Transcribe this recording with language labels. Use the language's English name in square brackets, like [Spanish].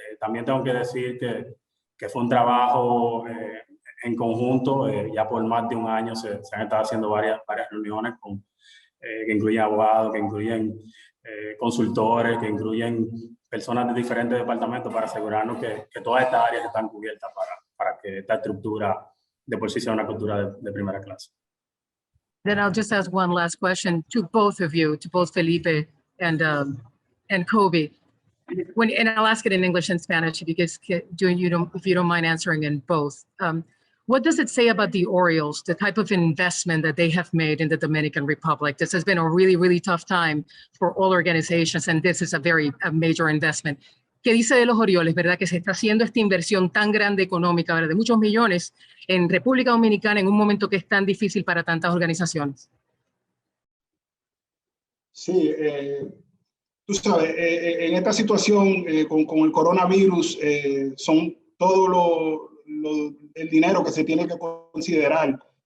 [Spanish] También tengo que decir que fue un trabajo en conjunto, ya por más de un año se han estado haciendo varias reuniones que incluyen abogados, que incluyen consultores, que incluyen personas de diferentes departamentos, para asegurarnos que todas estas áreas están cubiertas para que esta estructura de por sí sea una cultura de primera clase. [English] Then I'll just ask one last question to both of you, to both Felipe and Kobe. And I'll ask it in English and Spanish if you don't mind answering in both. What does it say about the Orioles, the type of investment that they have made in the Dominican Republic? This has been a really, really tough time for all organizations, and this is a major investment. [Spanish] ¿Qué dice de los Orioles, verdad? Que se está haciendo esta inversión tan grande económica, ¿verdad? De muchos millones en República Dominicana en un momento que es tan difícil para tantas organizaciones. Sí, tú sabes, en esta situación con el coronavirus, son todo el dinero que se tiene que considerar.